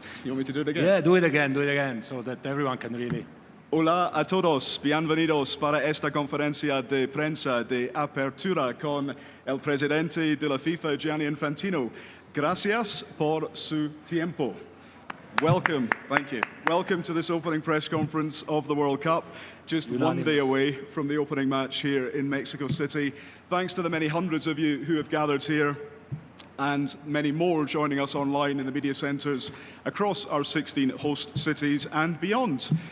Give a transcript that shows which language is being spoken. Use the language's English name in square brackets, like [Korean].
[English] You want me to do it again? Yeah, do it again, so that everyone can really. [Spanish] Hola a todos, bienvenidos para esta conferencia de prensa de apertura con el presidente de la FIFA, Gianni Infantino. Gracias por su tiempo. [English] Welcome, thank you. Welcome to this opening press conference of the World Cup, just one day away from the opening match here in Mexico City. Thanks to the many hundreds of you who have gathered here and many more joining us online in the media centres across our 16 host cities and beyond.